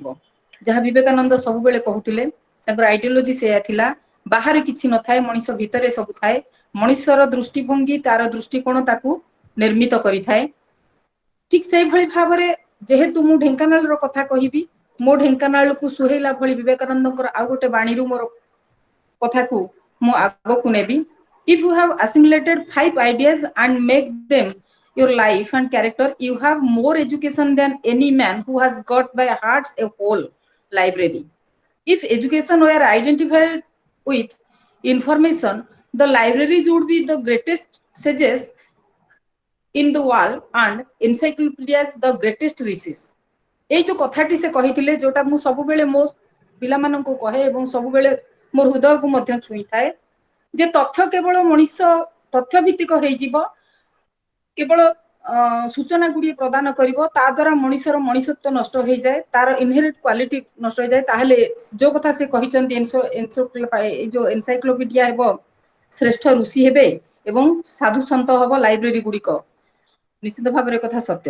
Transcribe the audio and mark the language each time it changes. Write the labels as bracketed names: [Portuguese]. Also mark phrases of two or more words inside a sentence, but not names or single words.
[Odia] ଯାହା ବିବେକାନନ୍ଦ ସବୁବେଳେ କହୁଥିଲେ, ତାଙ୍କର ଆଇଡିଓଲୋଜି ସେଇଆ ଥିଲା, ବାହାରେ କିଛି ନଥାଏ, ମଣିଷ ଭିତରେ ସବୁ ଥାଏ। ମଣିଷର ଦୃଷ୍ଟିଭଙ୍ଗୀ, ତାର ଦୃଷ୍ଟିକୋଣ ତାକୁ ନିର୍ମିତ କରିଥାଏ। ଠିକ ସେଇଭଳି ଭାବରେ ଯେହେତୁ ମୁଁ ଢେଙ୍କାନାଳର କଥା କହିବି, ମୋ ଢେଙ୍କାନାଳକୁ ସୁହେଇଲା ଭଳି ବିବେକାନନ୍ଦଙ୍କର ଆଉ ଗୋଟେ ବାଣୀରୁ ମୋର କଥାକୁ ମୁଁ ଆଗକୁ ନେବି। [English] If you have assimilated 5 ideas and make them your life and character, you have more education than any man who has got by hearts a whole library. If education were identified with information, the libraries would be the greatest sages in the world and encyclopedias the greatest riches. [Odia] ଏଇ ଯେ କଥାଟି ସେ কহিଥିଲେ, ଯୋଉটা ମୁଁ ସବୁବେଳେ ମୋ ପିଲାମାନଙ୍କୁ କହେ ଏବଂ ସବୁବେଳେ ମୋ ହୃଦୟକୁ ମଧ୍ୟ ଛୁଇଁଥାଏ ଯେ ତଥ୍ୟ କେବଳ ମଣିଷ ତଥ୍ୟ ଭିତ୍ତିକ ହେଇଯିବ, କେବଳ ସୂଚନା ଗୁଡିଏ ପ୍ରଦାନ କରିବ, ତା ଦ୍ୱାରା ମଣିଷର ମଣିଷତ୍ୱ ନଷ୍ଟ ହେଇଯାଏ, ତାର [English] inherit quality [Odia] ନଷ୍ଟ ହେଇଯାଏ, ତାହେଲେ ଯୋଉ କଥା ସେ କହିଛନ୍ତି ଏଇ ଯୋଉ ଏନସାଇକ୍ଲୋପିଡିଆ ହେବ ଶ୍ରେଷ୍ଠ ଋଷି ହେବେ ଏବଂ ସାଧୁ ସନ୍ଥ ହବ ଲାଇବ୍ରେରୀ ଗୁଡିକ, ନିଶ୍ଚିତ ଭାବରେ କଥା ସତ୍ୟ।